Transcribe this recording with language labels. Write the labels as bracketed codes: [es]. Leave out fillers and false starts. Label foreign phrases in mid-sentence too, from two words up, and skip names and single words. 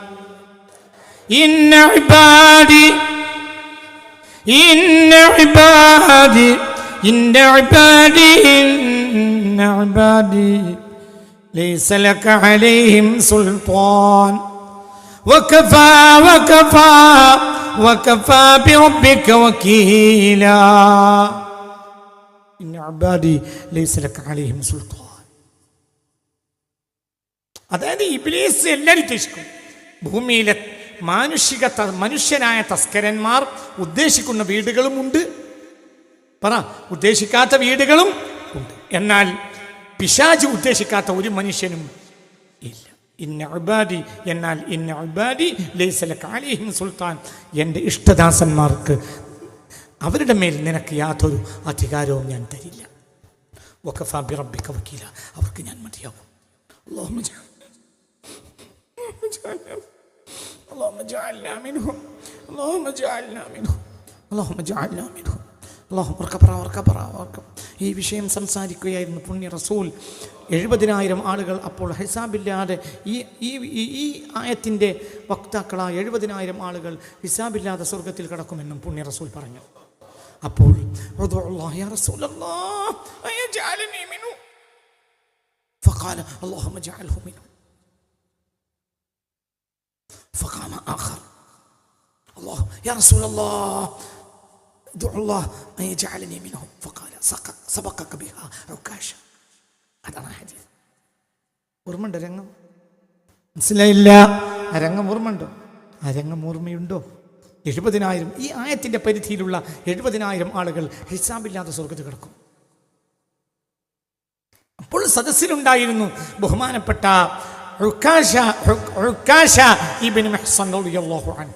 [ar] إن عبادي إن عبادي إن عبادي إن عبادي ليس لك عليهم سلطان وكفى وكفى وكفى بربك وكيلا إن عبادي ليس لك عليهم سلطان. [ml] അതായത് ഇബ്ലീസ് എല്ലാവരും ഉദ്ദേശിക്കും. ഭൂമിയിലെ മനുഷ്യനായ തസ്കരന്മാർ ഉദ്ദേശിക്കുന്ന വീടുകളുമുണ്ട്, ഉദ്ദേശിക്കാത്ത വീടുകളും ഉണ്ട്. എന്നാൽ പിശാച് ഉദ്ദേശിക്കാത്ത ഒരു മനുഷ്യനും ഇല്ല. [ar] إن عبادي, [ml] എന്നാൽ [ar] إن عبادي ليس لك عليهم سلطان, [ml] എൻ്റെ ഇഷ്ടദാസന്മാർക്ക് അവരുടെ മേൽ നിനക്ക് യാതൊരു അധികാരവും ഞാൻ തരില്ല. [ar] وكفى بربك وكيلا, [ml] അവർക്ക് ഞാൻ മതിയാവും. [ar] اللهم اجعلنا منهم اللهم اجعلنا منهم اللهم اجعلنا منهم. [ml] ഈ വിഷയം സംസാരിക്കുകയായിരുന്നു പുണ്യ റസൂൽ. 70,000 ആളുകൾ അപ്പോൾ ഹിസാബില്ലാതെ ഈ ആയത്തിൻ്റെ വക്താക്കളായ 70,000 ആളുകൾ ഹിസാബില്ലാതെ സ്വർഗത്തിൽ കടക്കുമെന്നും പുണ്യ റസൂൽ പറഞ്ഞു. [ar] അപ്പോൾ يا رسول الله أيجعلني منه فقال اللهم اجعله منهم. فقام آخر الله يا رسول الله ادعو الله أن يجعلني منهم فقال سبقك بها عكاشة. [ml] അതാണ് ഹദീസ്. ഓർമ്മയുണ്ടോ രംഗം? മനസ്സിലായില്ല. ആ രംഗം ഓർമ്മയുണ്ടോ? ആ രംഗം ഓർമ്മയുണ്ടോ? 70,000 ഈ ആയത്തിൻ്റെ പരിധിയിലുള്ള 70,000 ആളുകൾ ഹിസാബില്ലാതെ സ്വർഗത്തിൽ കിടക്കും. അപ്പോൾ സദസ്സിലുണ്ടായിരുന്നു ബഹുമാനപ്പെട്ട ഉക്കാശ ഇബ്നു മുഹ്സൻ [ar] رضي الله عنه.